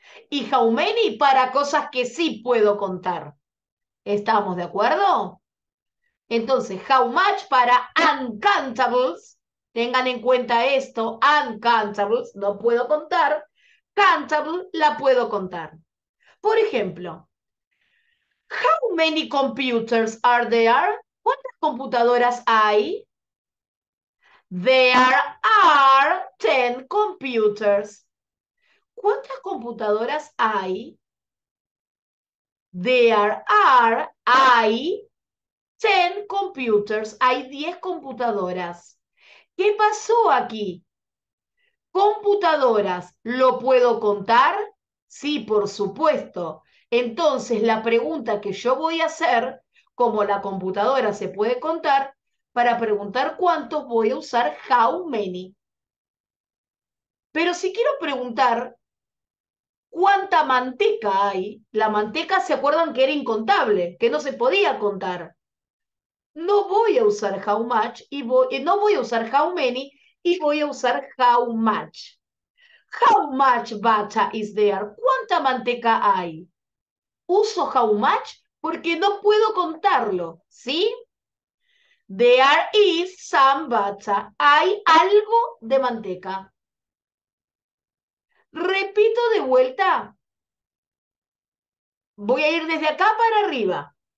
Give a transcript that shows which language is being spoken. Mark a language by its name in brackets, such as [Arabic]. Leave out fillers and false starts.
[Spanish] Y how many para cosas que sí puedo contar. ¿Estamos de acuerdo? Entonces, how much para uncountables. Tengan en cuenta esto, uncountables, no puedo contar. Countable, la puedo contar. [English] Por ejemplo, how many computers are there? [Spanish] ¿Cuántas computadoras hay? [English] There are 10 computers. [Spanish] ¿Cuántas computadoras hay? [English] There are, [Spanish] hay [English] 10 computers. [Spanish] Hay 10 computadoras. ¿Qué pasó aquí? Computadoras, ¿lo puedo contar? Sí, por supuesto. Entonces, la pregunta que yo voy a hacer, como la computadora se puede contar, para preguntar cuántos voy a usar how many. Pero si quiero preguntar cuánta manteca hay, la manteca se acuerdan que era incontable, que no se podía contar. No voy a usar how much y no voy a usar how many y voy a usar how much. [English] How much butter is there? [Spanish] ¿Cuánta manteca hay? Uso how much porque no puedo contarlo, ¿sí? [English] There is some butter. [Spanish] Hay algo de manteca. Repito de vuelta. Voy a ir desde acá para arriba.